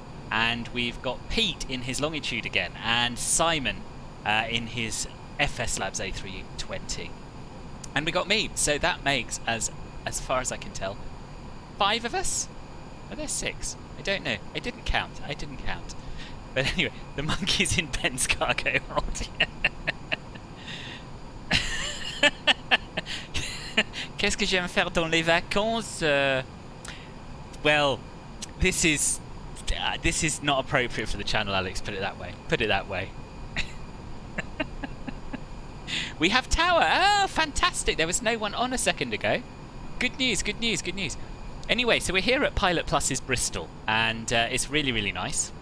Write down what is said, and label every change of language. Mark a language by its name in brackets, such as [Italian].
[English] And we've got Pete in his longitude again, and Simon in his FS Labs A320. And we got me, so that makes, as far as I can tell, 5 of us? Are there 6? I don't know. I didn't count. But anyway, the monkey's in Ben's cargo hold. [French] Qu'est-ce que j'aime faire dans les vacances? [English] Well, this is not appropriate for the channel, Alex. Put it that way. We have tower. Oh, fantastic! There was no one on a second ago. Good news. Anyway, so we're here at Pilot Plus's Bristol, and it's really nice.